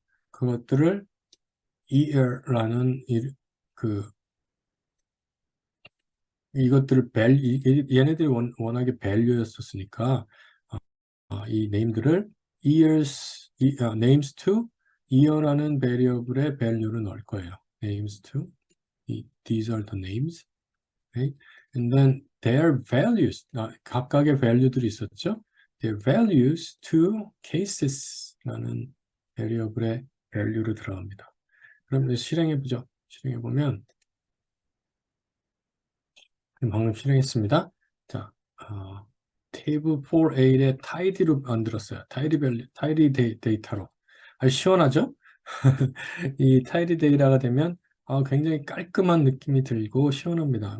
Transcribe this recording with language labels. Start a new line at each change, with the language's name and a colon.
Korean: 그것들을 year라는 그 이것들을 얘네들이 워낙에 value였었으니까 이 네임들을
English: names to year
Korean: 라는 variable의 value를 넣을 거예요.
English: names to these are the names, right? And then their values
Korean: 각각의 value들이 있었죠.
English: their values to cases
Korean: 라는 variable의 value를 들어갑니다. 그럼 이제 실행해 보죠. 실행해 보면 방금 실행했습니다. 자, 테이블 4A의 tidy로 만들었어요. tidy 데이터로. 시원하죠? 이 tidy 데이터가 되면 굉장히 깔끔한 느낌이 들고 시원합니다.